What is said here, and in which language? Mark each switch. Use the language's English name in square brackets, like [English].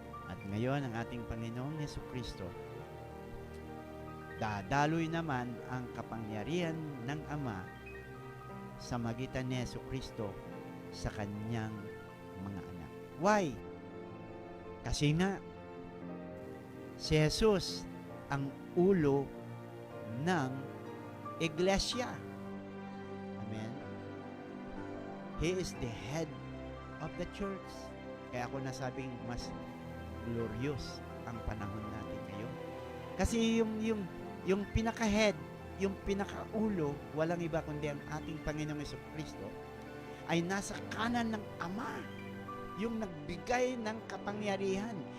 [Filipino] At ngayon, ang ating Panginoong Jesucristo, dadaloy naman ang kapangyarihan ng Ama sa magitan ni Jesucristo sa kanyang mga anak. Why? Kasi nga, si Jesus ang ulo ng iglesia. Amen? [English] He is the head of the church. [Filipino] Kaya ako nasabing mas glorious ang panahon natin ngayon. Kasi yung pinaka-head, yung pinaka-ulo, walang iba kundi ang ating Panginoong Jesucristo, ay nasa kanan ng Ama, yung nagbigay ng kapangyarihan.